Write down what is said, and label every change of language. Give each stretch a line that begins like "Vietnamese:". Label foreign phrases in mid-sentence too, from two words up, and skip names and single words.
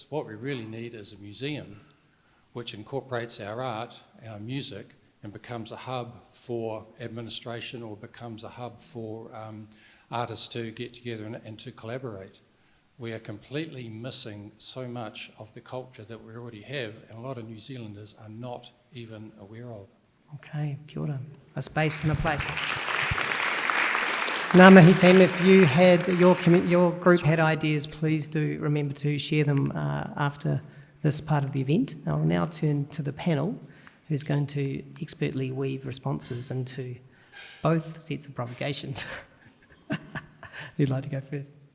English: What we really need is a museum which incorporates our art, our music, and becomes a hub for administration or becomes a hub for artists to get together and to collaborate. We are completely missing so much of the culture that we already have, and a lot of New Zealanders are not even aware of. Okay,
Māori: kia ora.
English: A space and a place.
Māori: Ngā mihi
English: team, if you had your group had ideas, please do remember to share them after this part of the event. I'll now turn to the panel, who's going to expertly weave responses into both sets of provocations. Who'd like to go first?